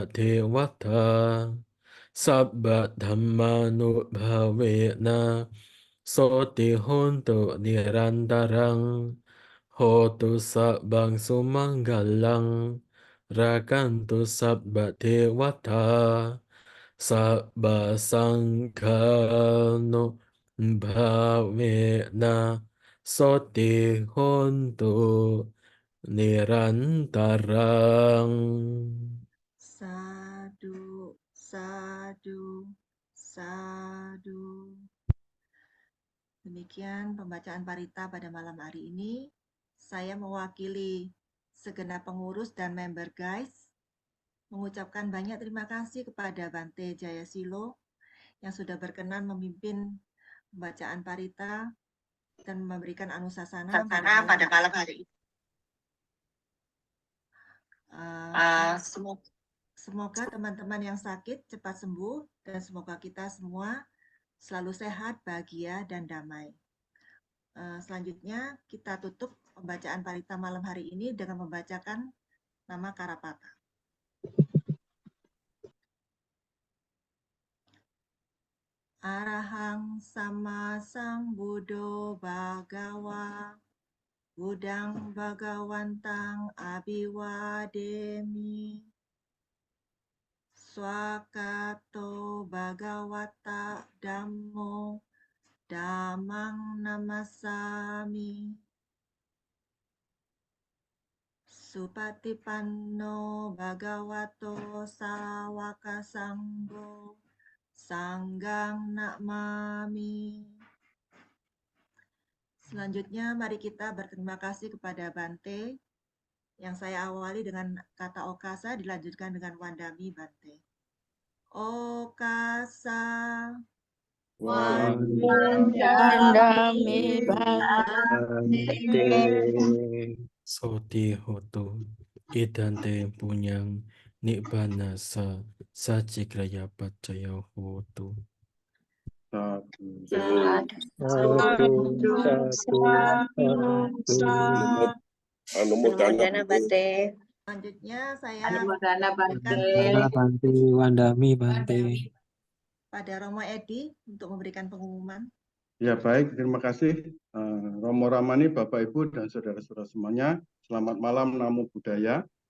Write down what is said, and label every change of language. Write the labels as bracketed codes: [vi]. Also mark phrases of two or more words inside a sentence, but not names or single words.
[pi] dewata sabba dhammanubhavena soti hontu nirantarang hotu sabbang sumanggalang rakantu sabba dewata sabba sangkano bhavena soti hontu nirantarang. Sadu, sadu, sadu. [id] Demikian pembacaan parita pada malam hari ini. Saya mewakili segenap pengurus dan [en] member guys [id] mengucapkan banyak terima kasih kepada Bante Jayasilo yang sudah berkenan memimpin pembacaan parita dan memberikan anusasana pada malam hari ini. Semoga teman-teman yang sakit cepat sembuh dan semoga kita semua selalu sehat, bahagia, dan damai. Selanjutnya kita tutup pembacaan parita malam hari ini dengan membacakan nama Karapata. [pi] Arahang sama sang Buddho Bhagawa Budang Bhagawantang Abhiwademi Swakato Bhagawata Dhammo Dhammang Namasami Supatipanno Bhagavato Sawaka Sanggo Sanggang Namami. [id] Selanjutnya mari kita berterima kasih kepada Bante yang saya awali dengan kata Okasa dilanjutkan dengan [pi] Wandami Bante. Okasa Wandami Bante Soti hotu idante punyang nibbana sa sacikraya pacaya hotu. Anumodana Bante. [id] Selanjutnya saya [pi] Bante Wandami Bante [id] pada Romo Edi untuk memberikan pengumuman. Ya baik, terima kasih Romo Ramani, Bapak Ibu dan saudara-saudara semuanya. Selamat malam, [pi] Namo Buddhaya.